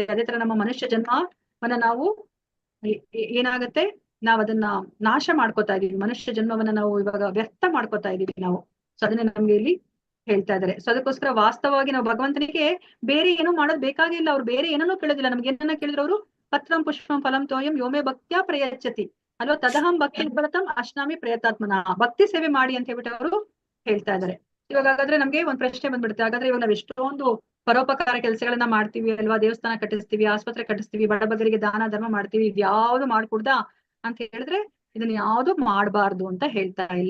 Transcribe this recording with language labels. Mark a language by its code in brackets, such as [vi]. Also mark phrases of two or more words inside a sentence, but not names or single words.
[kn] ಅದೇ ತರ ನಮ್ಮ ಮನುಷ್ಯ ಜನ್ಮವನ್ನ ನಾವು ಏನಾಗುತ್ತೆ? ನಾವ್ ಅದನ್ನ ನಾಶ ಮಾಡ್ಕೋತಾ ಇದೀವಿ. ಮನುಷ್ಯ ಜನ್ಮವನ್ನ ನಾವು ಇವಾಗ ವ್ಯರ್ಥ ಮಾಡ್ಕೋತಾ ಇದೀವಿ ನಾವು. ಸೊ ಅದನ್ನೇ ನಮ್ಗೆ ಇಲ್ಲಿ ಹೇಳ್ತಾ ಇದಾರೆ. ಸೊ ಅದಕ್ಕೋಸ್ಕರ ವಾಸ್ತವವಾಗಿ ನಾವು ಭಗವಂತನಿಗೆ ಬೇರೆ ಏನೂ ಮಾಡೋದ್ ಬೇಕಾಗಿಲ್ಲ. ಅವ್ರು ಬೇರೆ ಏನನ್ನೂ ಕೇಳೋದಿಲ್ಲ. ನಮ್ಗೆ ಏನನ್ನ ಕೇಳಿದ್ರು ಅವರು [sa] पत्रं पुष्पं फलं तोयं योमे भक्त्या प्रयच्छति ಅಲ್ವಾ तदहं भक्ति भरतं अश्नामि प्रयतात्मन. [kn] ಭಕ್ತಿ ಸೇವೆ ಮಾಡಿ ಅಂತ ಹೇಳ್ಬಿಟ್ಟು ಅವರು ಹೇಳ್ತಾ ಇದಾರೆ. ಇವಾಗ ಹಾಗಾದ್ರೆ ನಮ್ಗೆ ಒಂದ್ ಪ್ರಶ್ನೆ ಬಂದ್ಬಿಡುತ್ತೆ. ಹಾಗಾದ್ರೆ ಇವಾಗ ನಾವ್ ಎಷ್ಟೊಂದು ಪರೋಪಕಾರ ಕೆಲಸಗಳನ್ನ ಮಾಡ್ತೀವಿ ಅಲ್ವಾ, ದೇವಸ್ಥಾನ ಕಟ್ಟಿಸ್ತೀವಿ, ಆಸ್ಪತ್ರೆ ಕಟ್ಟಿಸ್ತೀವಿ, ಬಡಬಗರಿಗೆ ದಾನ ಧರ್ಮ ಮಾಡ್ತೀವಿ, ಇದ್ಯಾವ್ದು ಮಾಡ್ಕೊಡ್ದಾ ಅಂತ ಹೇಳಿದ್ರೆ ಇದನ್ನ ಯಾವ್ದು ಮಾಡಬಾರ್ದು ಅಂತ ಹೇಳ್ತಾ ಇಲ್ಲ.